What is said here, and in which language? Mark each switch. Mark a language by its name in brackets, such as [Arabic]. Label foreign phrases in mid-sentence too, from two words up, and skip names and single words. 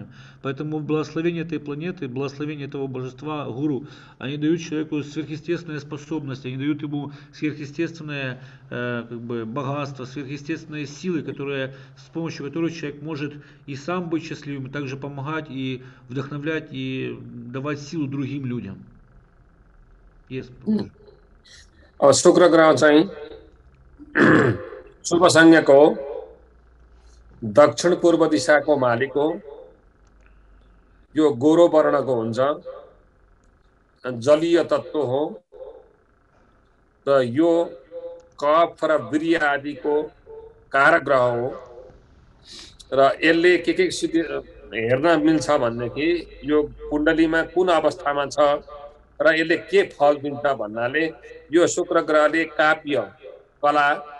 [Russian] Поэтому благословение этой планеты, благословение этого божества, гуру, они дают человеку сверхъестественные способности, они дают ему сверхъестественное богатство, сверхъестественные силы, с помощью которых человек может и сам быть счастливым, и также помогать, и вдохновлять, и давать силу другим людям. Yes. [Nepali] शुक्र ग्रह चाहिँ शुभ संज्ञाको दक्षिण पूर्व दिशाको मालिक हो। यो गोरो वर्णको हुन्छ, जलीय तत्व हो र यो कफ र वीर्य आदिको कारक ग्रह हो र यसले के सिद्धि हेर्न मिल्छ भनेदेखि यो कुण्डलीमा कुन अवस्थामा छ र यसले के फल दिन्छ भन्नाले यो शुक्र ग्रहले काव्य, कला,